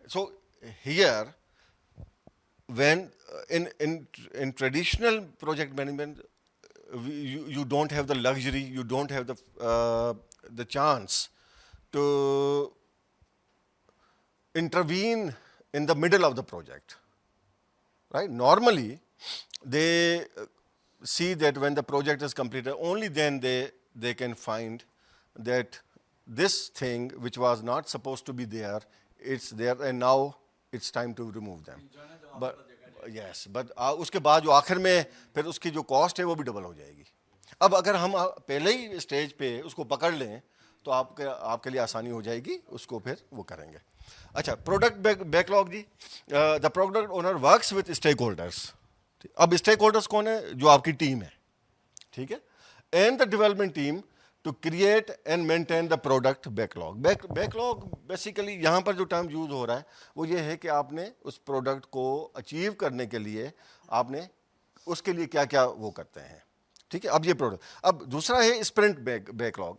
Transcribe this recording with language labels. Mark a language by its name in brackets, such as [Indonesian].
[English] So here, when in traditional project management, you don't have the luxury, you don't have the chance to intervene in the middle of the project, right? Normally, they see that when the project is completed, only then they can find that this thing which was not supposed to be there, it's there, and now it's time to remove them. But yes, but [Urdu] اس کے بعد جو آخر میں پھر اس کی جو cost ہے وہ بھی ڈبل ہو جائے گی. اب اگر ہم پہلے ہی اسٹیج پہ اس کو پکڑ لیں تو آپ کے لیے آسانی ہو جائے گی, اس کو پھر وہ کریں گے. اچھا, product back log جی. [English] The product owner works with stakeholders. [Urdu] اب اسٹیک ہولڈرس کون ہے؟ جو آپ کی ٹیم ہے, ٹھیک ہے, [English] And the development team to create and maintain the product backlog. [Urdu] Back log basically یہاں پر جو ٹرم یوز ہو رہا ہے وہ یہ ہے کہ آپ نے اس پروڈکٹ کو اچیو کرنے کے لیے آپ نے اس کے لیے کیا کیا وہ کرتے ہیں, ٹھیک ہے. اب یہ پروڈکٹ, اب دوسرا ہے اسپرنٹ بیک لاگ.